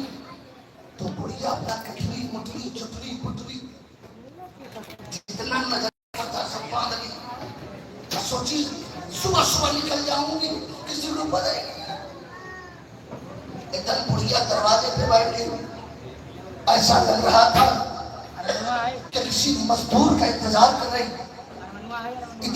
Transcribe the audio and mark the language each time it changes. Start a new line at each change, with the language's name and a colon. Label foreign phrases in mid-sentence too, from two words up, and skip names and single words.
Urdu: تو بڑھیا اپنا کٹری مٹری چٹری پٹری جتنا نظر پڑتا سب باندھ لی، سوچی صبح صبح نکل جاؤں گی کسی کو بتائے گی۔ ایک دن بڑھیا دروازے پہ بیٹھ گئی، ایسا لگ رہا تھا کہ کسی مزدور کا انتظار کر رہی۔